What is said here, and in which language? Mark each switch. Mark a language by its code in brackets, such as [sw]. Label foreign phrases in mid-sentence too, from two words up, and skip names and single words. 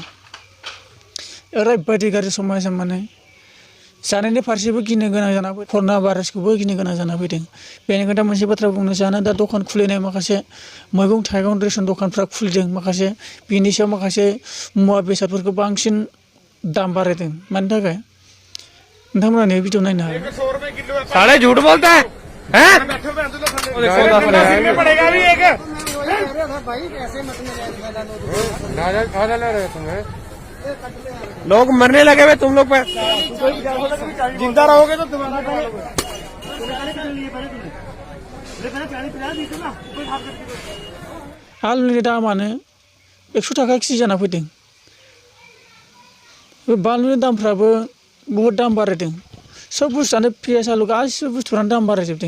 [brx] ओरैबायदि गाज्रि समस्या, माने जानायनि फारसेबो गिनो गोनां जाना फैदों, कर'ना भाइरासखौबो गिनो गोनां जाना फैदों। बेनिखायनो दा मोनसे बाथ्रा बुंनो सानो, दा दखान खुलिनाय माखासे मैगं थाइगं रेसन दखानफ्रा खुलिदों, माखासे बिनि सायाव माखासे मुवा बेसादफोरखौ बांसिन दाम बारायदों। मानि थाखाय? नोंथांमोना नै भिडिअ नायनो हागोन। [hi] साले झूठ बोलता है हैं? लोग मरने लगे हुए, तुम लोग जिंदा रहोगे तो तुम्हारा [brx] आलुनि दामानो 100 थाखा केजि जाना फैदों। बे बानलुनि दामफ्राबो बहुद दाम बारायदों। सब बुस्थुआनो पियाज आलु गासिबो बुस्थुफ्रानो दाम बारायजोबदों।